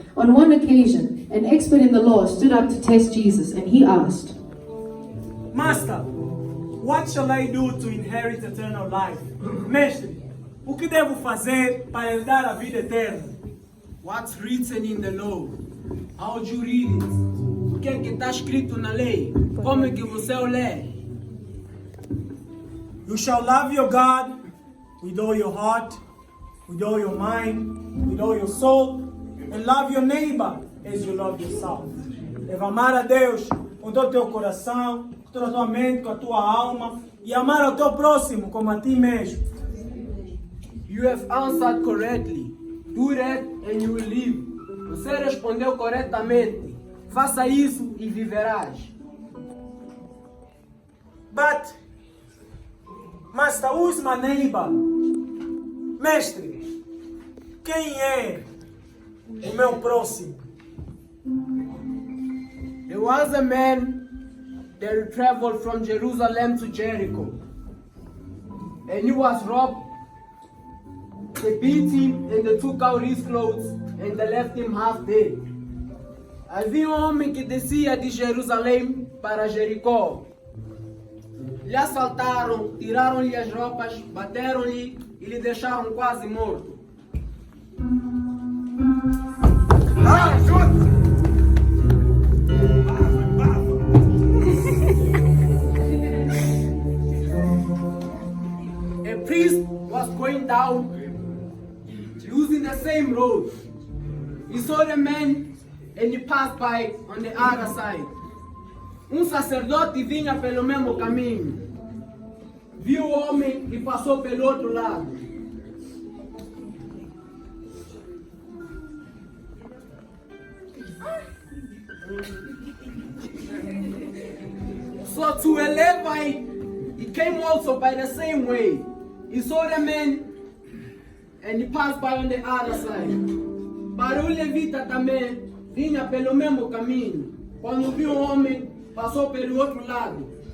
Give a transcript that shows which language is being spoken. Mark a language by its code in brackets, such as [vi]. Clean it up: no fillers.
[en] On one occasion, an expert in the law stood up to test Jesus, and he asked, Master, what shall I do to inherit eternal life? [pt] Mestre, o que devo fazer para herdar a vida eterna? [en] What's written in the law? How do you read it? [pt] O que é que está escrito na lei? Como é que você o lê? [en] You shall love your God with all your heart, with all your mind, with all your soul, and love your neighbor as you love yourself. [pt] Deve amar a Deus com todo o teu coração, com toda a tua mente, com a tua alma, e amar ao teu próximo como a ti mesmo. [en] You have answered correctly. Do that and you will live. [pt] Você respondeu corretamente. Faça isso e viverás. [en] But, Master, who is my neighbor? [pt] Mestre, quem é o meu próximo? [en] There was a man that traveled from Jerusalem to Jericho. And he was robbed. They beat him and they took out his clothes and they left him half dead. [pt] Havia homem que descia de Jerusalém para Jericó. Lhe assaltaram, tiraram-lhe as roupas, bateram-lhe e lhe deixaram quase morto. [en] A priest was going down using the same road. He saw the man and he passed by on the other side. [pt] Sacerdote vinha pelo mesmo caminho. Viu o homem e passou pelo outro lado. [en] So to a Levite, he came also by the same way. He saw the man and he passed by on the other side. [pt] Para o levita também vinha pelo mesmo caminho. Quando viu o homem, passou pelo outro lado.